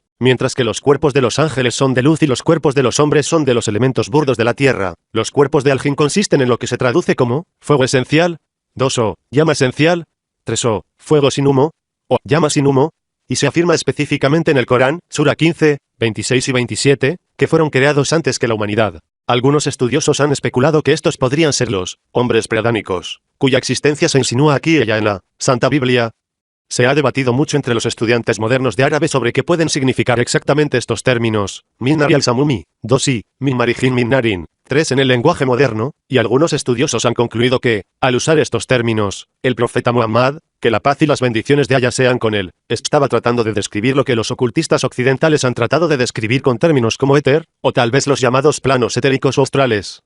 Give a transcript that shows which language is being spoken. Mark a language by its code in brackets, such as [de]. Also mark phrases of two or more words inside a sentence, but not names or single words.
[es] Mientras que los cuerpos de los ángeles son de luz y los cuerpos de los hombres son de los elementos burdos de la tierra, los cuerpos de al-jin consisten en lo que se traduce como fuego esencial, 2 o llama esencial, 3 o fuego sin humo, o llama sin humo, y se afirma específicamente en el Corán, Sura 15, 26 y 27, que fueron creados antes que la humanidad. Algunos estudiosos han especulado que estos podrían ser los hombres preadámicos, cuya existencia se insinúa aquí y allá en la Santa Biblia. Se ha debatido mucho entre los estudiantes modernos de árabe sobre qué pueden significar exactamente estos términos, [ar] من نار السموم, [es] 2 y [ar] من مارج من نار, [es] 3 en el lenguaje moderno, y algunos estudiosos han concluido que, al usar estos términos, el profeta Muhammad, que la paz y las bendiciones de Allah sean con él, estaba tratando de describir lo que los ocultistas occidentales han tratado de describir con términos como éter, o tal vez los llamados planos etéricos o astrales.